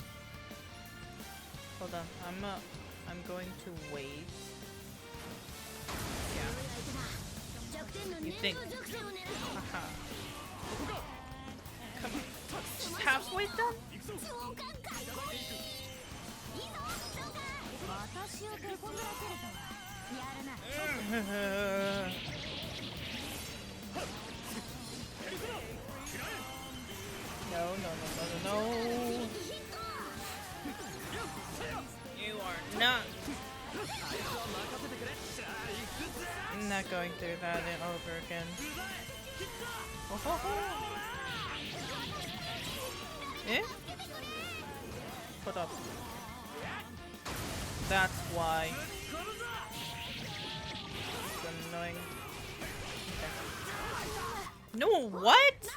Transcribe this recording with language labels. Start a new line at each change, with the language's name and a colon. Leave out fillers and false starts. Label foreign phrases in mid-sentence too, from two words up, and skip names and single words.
English: Hold on, I'm going to wait. Yeah. You think? Haha. Come on. She's halfway done?
Japanese: 私を手こずらせるとはやるな。
English: No, no, no, no, no, no. You are not. I'm not going through that over again. Oh, ho, ho. Eh? Hold up. That's why. It's annoying. Okay. No, what?